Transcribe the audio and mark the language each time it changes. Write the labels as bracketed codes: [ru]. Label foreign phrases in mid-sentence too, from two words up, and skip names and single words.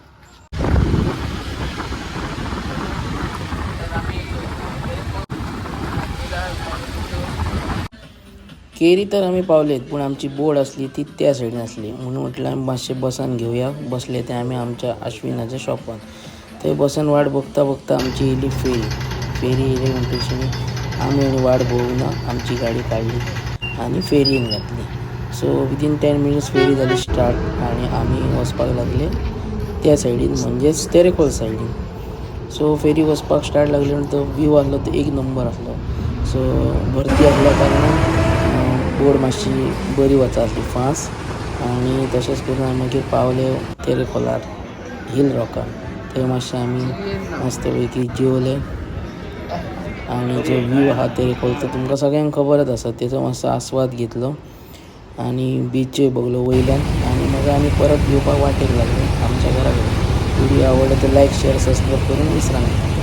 [kok] केरी तर आम्ही पावलेत, पण आमची बोर्ड असली ती त्या साईडने असली, म्हणून म्हटलं आम्ही मातशे बसन घेऊया. बसले ते आम्ही आमच्या अश्विनाच्या शॉपात. ते बसन वाट बघता बघता आमची येली फेरी येली म्हणते. आम्ही आणि वाट बघून आमची गाडी काढली आणि फेरीन घातली. सो [en] within 10 minutes [kok] फेरी झाली स्टार्ट आणि आम्ही वचपाक लागले त्या साईडीन, म्हणजेच तेरेखोल साईडीन. सो फेरी वचपाक स्टार्ट लागल्यानंतर व्ह्यू आसलो तो एक नंबर असलो. सो भरती असल्या कारणान बोर्ड मातशी बरी वचा आसली फास्ट. आणि तशेंच करून आमी मागीर पावले तेरेखोलार हिल रॉकार. थंय मातशें आमी मस्त पैकी जेवले आणि जो व्ह्यू आहा तेरेखोलचो तुमकां सगळ्यांक खबरच आसा, तेचो मातसो आस्वाद घेतलो आणि बीचय बघलो वयल्यान. आणि मग आमी परत येवपाक वाटेक लागलो आमच्या घरा कडेन. व्हिडिओ आवडलो तर [en] like share subscribe [kok] करून विसरा.